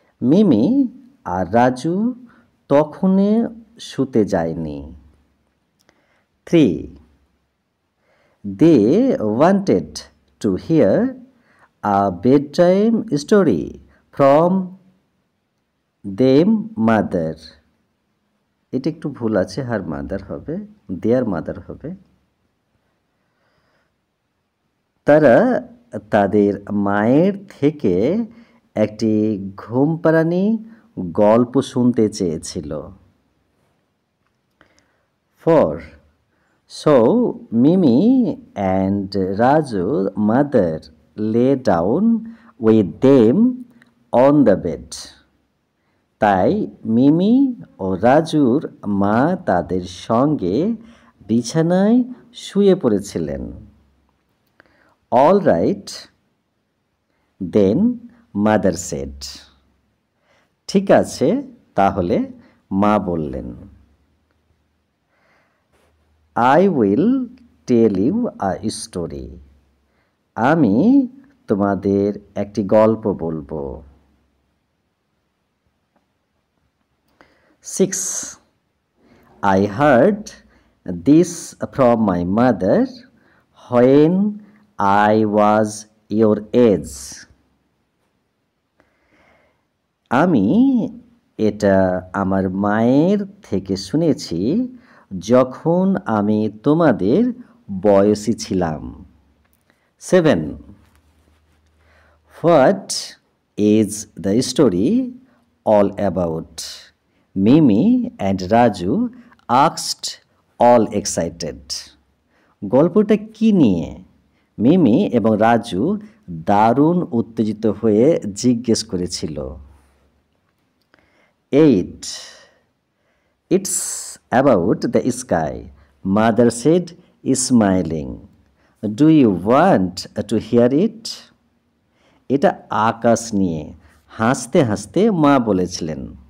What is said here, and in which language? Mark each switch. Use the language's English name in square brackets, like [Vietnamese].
[Bangla] মিমি আর রাজু তখনে শুতে যায়নি. 3. [English] They wanted to hear a bedtime story from them mother. [Bangla] এটা একটু ভুল আছে, [English] her mother [Bangla] হবে, [English] their mother [Bangla] হবে. তারা তাদের মায়ের থেকে একটি ঘুমপাড়ানি গল্প শুনতে চেয়েছিল. 4. [English] So Mimi and Raju's mother lay down with them on the bed. [Bangla] তাই মিমি ও রাজুর মা তাদের সঙ্গে বিছানায় শুয়ে পড়েছিলেন. [English] All right, then mother said. [Bangla] ঠিক আছে, তাহলে মা বললেন. [English] I will tell you a story. [Bangla] আমি তোমাদের একটি গল্প বলবো. [English] 6. I heard this from my mother when I was your age. [Bangla] আমি এটা আমার মায়ের থেকে শুনেছি যখন আমি তোমাদের বয়সী ছিলাম. 7. [English] What is the story all about? Mimi and Raju asked, all excited. [Bangla] গল্পটা কি নিয়ে? মিমি এবং রাজু দারুণ উত্তেজিত হয়ে জিজ্ঞেস করেছিল. 8. [English] It's about the sky, mother said, smiling. Do you want to hear it? [Bangla] এটা আকাশ নিয়ে, হাসতে হাসতে মা বলেছিলেন.